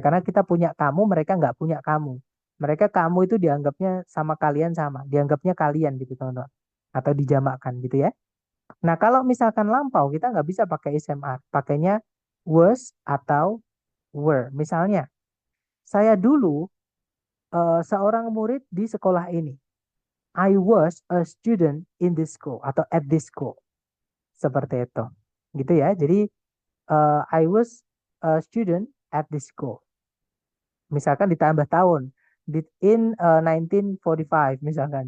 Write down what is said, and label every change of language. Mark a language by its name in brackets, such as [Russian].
[Indonesian] Karena kita punya kamu, mereka nggak punya kamu. Mereka kamu itu dianggapnya sama kalian sama. Dianggapnya kalian gitu teman-teman. Atau dijamakkan gitu ya. Nah kalau misalkan lampau kita nggak bisa pakai SMR. Pakainya was atau were. Misalnya saya dulu seorang murid di sekolah ini. [English] I was a student in this school [Indonesian] atau [English] at this school. [Indonesian] Seperti itu. Gitu ya. Jadi [English] I was a student at this school. [Indonesian] Misalkan ditambah tahun [English] in 1945 [Indonesian] misalkan.